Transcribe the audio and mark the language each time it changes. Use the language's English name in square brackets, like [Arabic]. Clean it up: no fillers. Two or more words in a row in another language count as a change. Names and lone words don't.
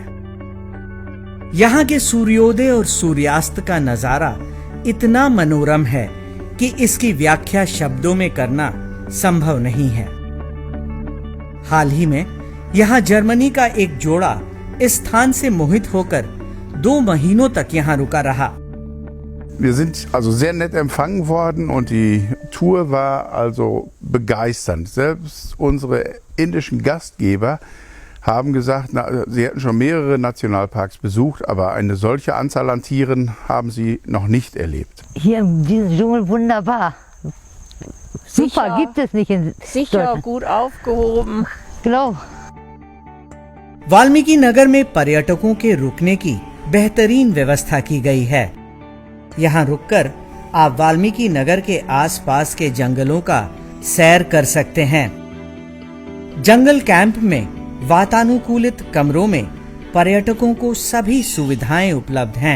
[Hindi] यहाँ के सूर्योदय और सूर्यास्त का नजारा इतना मनोरम है कि इसकी व्याख्या शब्दों में करना संभव नहीं है। हाल ही में यहाँ जर्मनी का एक जोड़ा इस स्थान से मोहित होकर 2 महीनों तक यहाँ रुका रहा। [German] Wir sind also sehr nett empfangen worden und die Tour war also begeisternd. Selbst unsere indischen Gastgeber haben gesagt, sie hätten schon mehrere Nationalparks besucht, aber eine solche Anzahl an Tieren haben sie noch nicht erlebt. Hier in diesem Dschungel wunderbar. Super, gibt es nicht in Sicher, gut aufgehoben. Genau. [Hindi] वाल्मीकि नगर में पर्यटकों के रुकने की बेहतरीन व्यवस्था की गई है। यहाँ रुककर आप वाल्मीकि नगर के आसपास के जंगलों का सैर कर सकते हैं। जंगल कैंप में वातानुकूलित कमरों में पर्यटकों को सभी सुविधाएं उपलब्ध हैं।